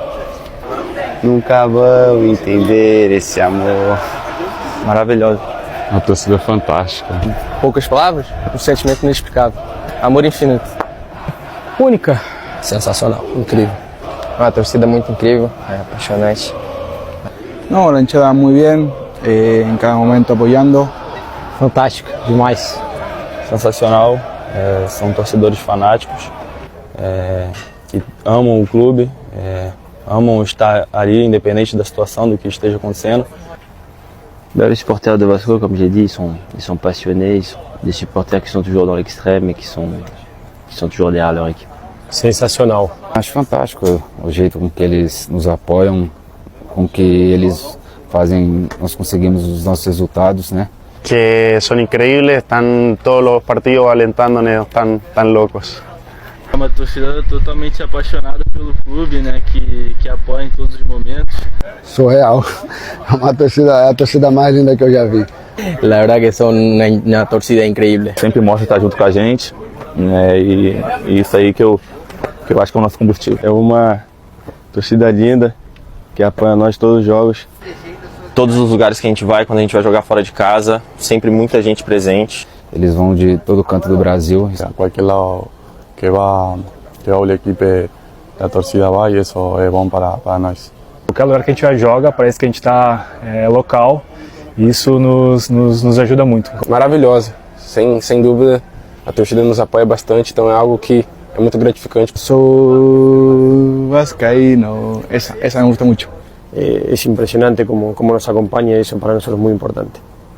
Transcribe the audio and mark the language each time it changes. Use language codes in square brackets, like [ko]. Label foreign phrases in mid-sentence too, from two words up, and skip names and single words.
[pt] Nunca vão entender esse amor. Maravilhosa. Uma torcida fantástica. Poucas palavras, um sentimento inexplicável. Amor infinito. Única. Sensacional, incrível. Uma torcida muito incrível, apaixonante. [es] No, la hinchada muy bien, en cada momento apoyando. [pt] Fantástico, demais. Sensacional, são torcedores fanáticos, que amam o clube, amam estar ali, independente da situação, do que esteja acontecendo. [fr] Les supporters de Vasco, comme j'ai dit, ils sont passionnés, ils sont des supporters qui sont toujours dans l'extrême et qui sont toujours derrière leur équipe. [pt] Sensacional. Acho fantástico o jeito com que eles nos apoiam, com que eles fazem, nós conseguimos os nossos resultados, né? [es] Que son increíbles, están todos los partidos alentándonos, están locos. [pt] É uma torcida totalmente apaixonada pelo clube, né? Que apoia em todos os momentos. Surreal. É a torcida mais linda que eu já vi. [es] La verdad que son una torcida increíble. [pt] Sempre mostra estar junto com a gente, né? E isso aí que eu acho que é o nosso combustível. É uma torcida linda que apoia nós todos os jogos. Todos os lugares que a gente vai, quando a gente vai jogar fora de casa, sempre muita gente presente. Eles vão de todo canto do Brasil. Qualquer lado que va o equipe, a torcida vai, e isso é bom para nós. Qualquer lugar que a gente joga, parece que a gente está local, e isso nos ajuda muito. Maravilhosa, sem dúvida, a torcida nos apoia bastante, então é algo que é muito gratificante. Sou vascaíno, [es] esa me gusta mucho. Es impresionante cómo nos acompaña y eso para nosotros es muy importante.